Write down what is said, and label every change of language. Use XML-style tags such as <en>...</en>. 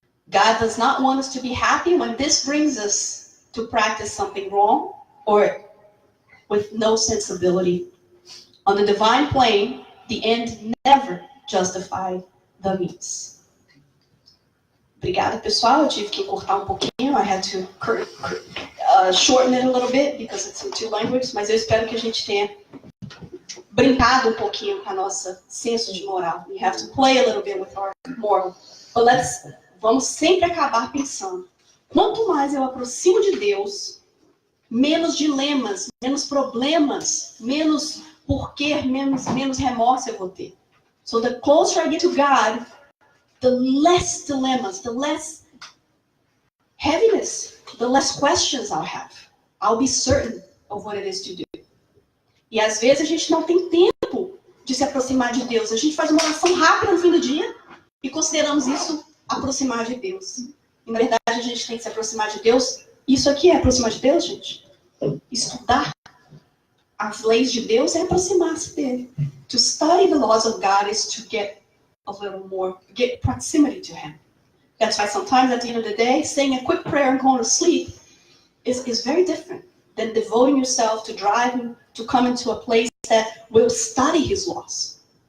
<en>God does not want us to be happy when this brings us to practice something wrong or with no sensibility. On the divine plane, the end never justified the means.</en> <pt>Obrigada, pessoal. Eu tive que encurtar um pouquinho.</pt> <en>I had to shorten it a little bit because it's in two languages.</en> <pt>Mas eu espero que a gente tenha brincado um pouquinho com a nossa senso de moral.</pt> <en>We have to play a little bit with our moral. But</en> <pt>vamos sempre acabar pensando. Quanto mais eu aproximo de Deus, menos dilemas, menos problemas, menos porquê, menos remorso eu vou ter.</pt> <en>So the closer I get to God, the less dilemmas, the less heaviness, the less questions I'll have. I'll be certain of what it is to do.</en> <pt>E às vezes a gente não tem tempo de se aproximar de Deus. A gente faz uma oração rápida no fim do dia e consideramos isso aproximar de Deus. E, na verdade, a gente tem que se aproximar de Deus. Isso aqui é aproximar de Deus, gente? Estudar as leis de Deus é aproximar-se dele.</pt> <en>To study the laws of God is to get a little more, get proximity to Him. That's why sometimes at the end of the day, saying a quick prayer and going to sleep is very different than devoting yourself to driving, to come into a place that will study His laws.</en>